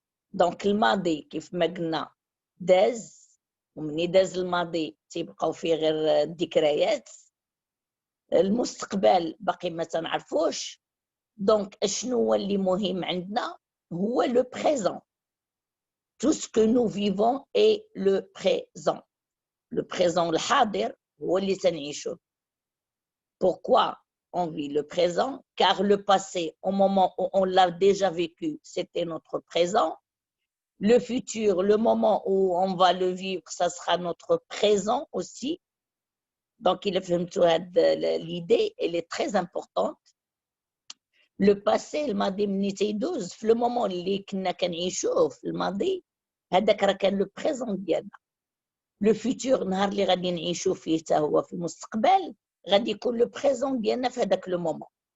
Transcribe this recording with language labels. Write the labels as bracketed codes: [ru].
[ar] Donc, الماضي كيف ما قلنا داز ومني داز الماضي تيبقاو فيه غير الذكريات. المستقبل باقي ما تنعرفوش. دونك شنو هو اللي مهم عندنا هو لو بريزون. [fr] Tout ce que nous vivons est le présent. Le présent [ar] الحاضر هو اللي تنعيشه. [fr] Pourquoi on vit le présent? Car le passé, au moment où on l'a déjà vécu, c'était notre présent. Le futur, le moment où on va le vivre, ça sera notre présent aussi. Donc, l'idée, elle est très importante. Le passé, le moment [ar] اللي كنا كنعيشوه في الماضي هذاك راه كان [fr] le présent [ar] ديالنا. [fr] Le futur [ar] نهار اللي غادي نعيشو فيه حتى هو في المستقبل غادي يكون [fr] le présent [ar] ديالنا في هذاك [fr] le moment.